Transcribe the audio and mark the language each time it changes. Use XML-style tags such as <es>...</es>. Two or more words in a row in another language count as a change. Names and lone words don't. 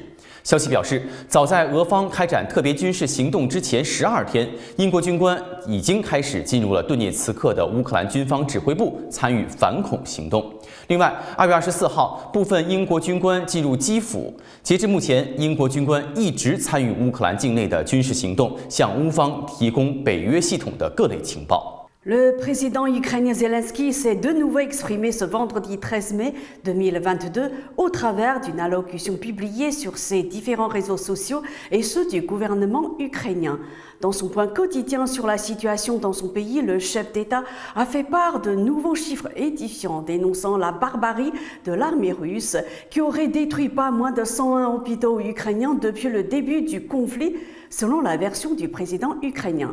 <zh>消息表示，早在俄方开展特别军事行动之前12天，英国军官已经开始进入了顿涅茨克的乌克兰军方指挥部，参与反恐行动。另外，2月24号，部分英国军官进入基辅。截至目前，英国军官一直参与乌克兰境内的军事行动，向乌方提供北约系统的各类情报。</zh> <fr>Le président ukrainien Zelensky s'est de nouveau exprimé ce vendredi 13 mai 2022 au travers d'une allocution publiée sur ses différents réseaux sociaux et ceux du gouvernement ukrainien. Dans son point quotidien sur la situation dans son pays, le chef d'État a fait part de nouveaux chiffres édifiants dénonçant la barbarie de l'armée russe qui aurait détruit pas moins de 101 hôpitaux ukrainiens depuis le début du conflit, selon la version du président ukrainien.</fr>